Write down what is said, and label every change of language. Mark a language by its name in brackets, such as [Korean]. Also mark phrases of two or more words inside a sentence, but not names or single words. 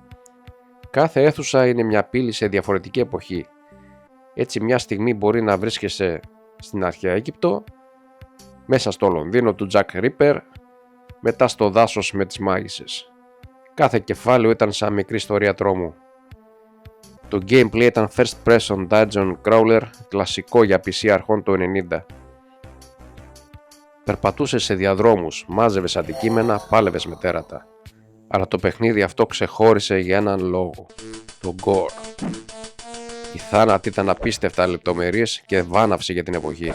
[Greek] Κάθε αίθουσα είναι μια πύλη σε διαφορετική εποχή. Έτσι μια στιγμή μπορεί να βρίσκεσαι στην αρχαία Αίγυπτο, μέσα στο Λονδίνο του Jack Ripper, μετά στο δάσος με τις μάγισσες. Κάθε κεφάλαιο ήταν σαν μικρή ιστορία τρόμου. Το gameplay ήταν [English] first person dungeon crawler, [Greek] κλασικό για PC αρχών το 90. Περπατούσες σε διαδρόμους, μάζευες αντικείμενα, πάλευες με τέρατα. Αλλά το παιχνίδι αυτό ξεχώρισε για έναν λόγο, το gore. Οι θάνατοι ήταν απίστευτα λεπτομερείς και βάναυση για την εποχή.